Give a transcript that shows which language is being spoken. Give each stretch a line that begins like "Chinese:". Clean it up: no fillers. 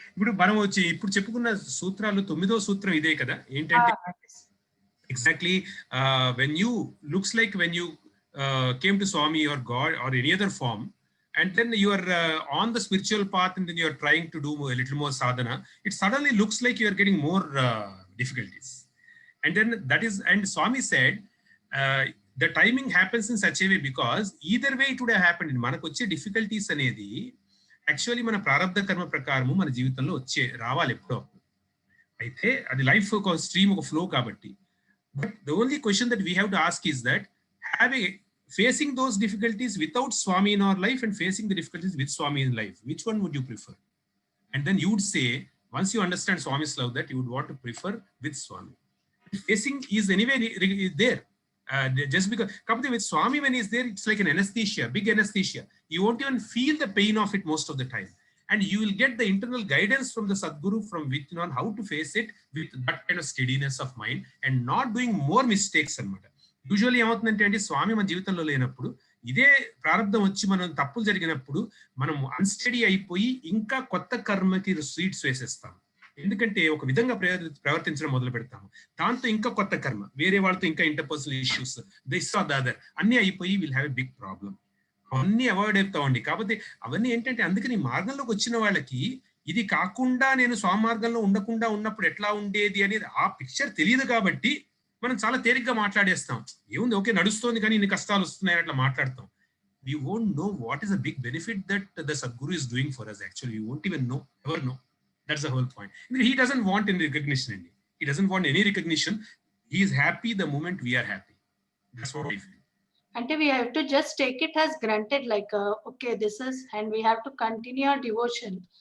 Telugu: ఇప్పుడు మనం ఇప్పుడు చెప్పుకున్న సూత్రాలు 9వ సూత్రం ఇదే కదా.
English: ఏంటంటే exactly when you looks like when you came to Swami or God or any other form, and then you are on the spiritual path and then you are trying to do a little more sadhana, it suddenly looks like you are getting more difficulties. And then that is, and Swami said the timing happens in such a way because either way it would have happened.
Telugu: మనకు వచ్చే difficulties అనేది actually మన ప్రారంభ కర్మ ప్రకారము మన జీవితంలో రావాలి ఎప్పుడో. అయితే అది లైఫ్ ఒక స్ట్రీమ్, ఒక ఫ్లో కాబట్టి.
English: But the only question that we have to ask is that facing those difficulties without Swami in our life and facing the difficulties with Swami in life, which one would you prefer? And then you would say, once you understand Swami's love, that you would want to prefer with Swami. Facing is anyway there. Just because with Swami, when he's there, it's like an anesthesia, big anesthesia. You won't even feel the pain of it most of the time. and you will get the internal guidance from the Sadguru from within on how to face it with that kind of steadiness of mind and not doing more mistakes అన్నమాట.
Telugu: Usually ఏమవుతుందంటే అండి, స్వామి మన జీవితంలో లేనప్పుడు ఇదే ప్రారంభం వచ్చి మనం తప్పులు జరిగినప్పుడు మనం అన్స్టడీ అయిపోయి ఇంకా కొత్త కర్మకి స్వీట్స్ వేసేస్తాం. ఎందుకంటే ఒక విధంగా ప్రవర్తించడం మొదలు పెడతాము, దాంతో ఇంకా కొత్త కర్మ, వేరే వాళ్ళతో ఇంకా interpersonal issues,
English: this are the other
Telugu: అన్ని అయిపోయి
English: Will have a big problem.
Telugu: అవన్నీ అవాయిడ్ అవుతామండి. కాకపోతే అవన్నీ ఏంటంటే, అందుకని మార్గంలోకి వచ్చిన వాళ్ళకి ఇది కాకుండా నేను స్వామి మార్గంలో ఉండకుండా ఉన్నప్పుడు ఎట్లా ఉండేది అనేది ఆ పిక్చర్ తెలియదు కాబట్టి మనం చాలా తేలిగ్గా మాట్లాడేస్తాం. ఏముంది, ఓకే నడుస్తోంది కానీ ఇన్ని కష్టాలు వస్తున్నాయని అట్లా మాట్లాడతాం.
English: We won't know what is the big benefit that the Sadguru is doing for us. Actually, we won't even know, ever know. That's the whole point. He doesn't want any recognition. He doesn't want any recognition. He is happy the moment we are happy. That's what I feel. And we have to just take it as granted, like, okay, this is, and we have to continue our devotion.